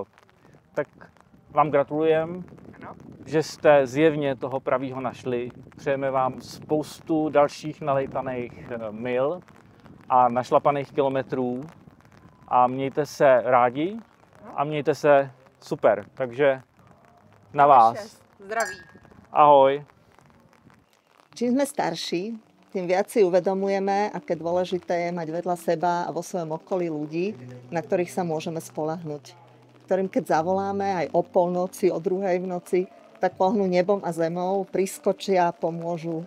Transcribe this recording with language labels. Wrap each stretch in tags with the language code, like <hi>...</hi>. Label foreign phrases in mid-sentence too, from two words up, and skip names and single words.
<cs>Tak vám gratulujem, že jste zjevně toho pravýho našli. Přejeme vám spoustu dalších nalejtaných mil a našlapaných kilometrů a mějte se rádi a mějte se super. Takže na vás. Zdraví. Ahoj.</cs> <sk>Čím sme starší, tým viac si uvedomujeme, aké dôležité je mať vedľa seba a vo svojom okolí ľudí, na ktorých sa môžeme spoľahnúť. Ktorým keď zavoláme aj o polnoci, o druhej v noci, tak pohnú nebom a zemou, priskočia, pomôžu.</sk>